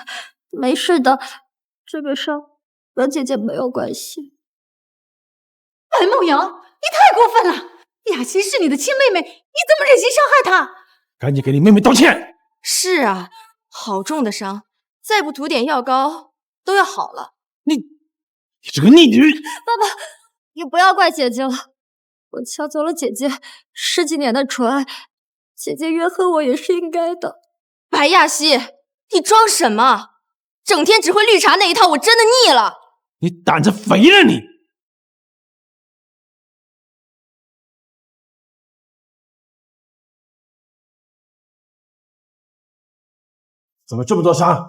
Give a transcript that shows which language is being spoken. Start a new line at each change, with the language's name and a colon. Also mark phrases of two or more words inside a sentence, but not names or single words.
Chinese: 沒事的，這個傷和姐姐沒有關係。白夢瑤，你太過分了！亞希是你的親妹妹，你怎麼忍心傷害她？趕緊給你妹妹道歉！是啊，好重的傷，再不塗點藥膏都要好了。你這個逆女！爸爸，你不要怪姐姐了，我搶走了姐姐10幾年的純愛，姐姐怨恨我也是應該的。白亞希，你裝什麼？整天只會綠茶那一套，我真的膩了。你膽子肥了你！怎麼這麼多傷？